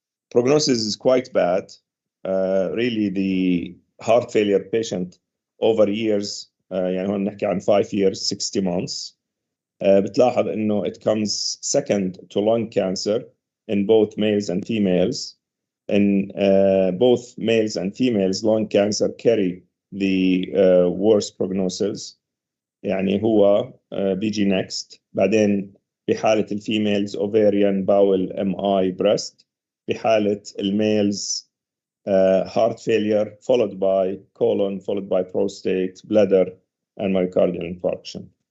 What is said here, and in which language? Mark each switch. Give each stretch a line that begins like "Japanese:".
English: Prognosis is quite bad. Really, the heart failure patient over years,
Arabic: يعني هون نحكي عن
English: 5 years, 60 months.
Arabic: بتلاحظ إنه
English: it comes second to lung cancer in both males and females. In both males and females, lung cancer carry the worst prognosis.
Arabic: يعني هو بيجي
English: next.
Arabic: بعدين بحالة الفيميلز
English: ovarian, bowel, MI, breast.
Arabic: بحالة الميلز
English: heart failure followed by colon, followed by prostate, bladder, and myocardial infarction.